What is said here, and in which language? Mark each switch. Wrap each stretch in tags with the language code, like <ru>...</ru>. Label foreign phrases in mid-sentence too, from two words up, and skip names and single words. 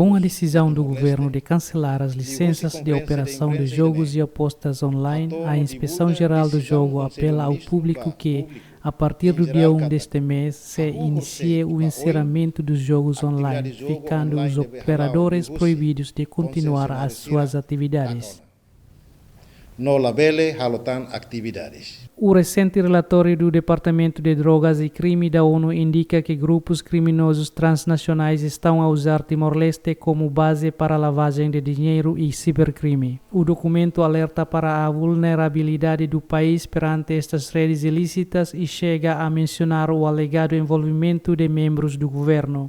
<pt>Com a decisão do governo de cancelar as licenças de operação de jogos e apostas online, a Inspeção-Geral do Jogo apela ao público que, a partir do dia 1 deste mês, se inicie o encerramento dos jogos online, ficando os operadores proibidos de continuar as suas atividades.</pt> <tet>No labele halotan atividades.</tet> <pt>O recente relatório do Departamento de Drogas e Crime da ONU indica que grupos criminosos transnacionais estão a usar Timor-Leste como base para lavagem de dinheiro e cibercrime. O documento alerta para a vulnerabilidade do país perante estas redes ilícitas e chega a mencionar o alegado envolvimento de membros do governo.</pt>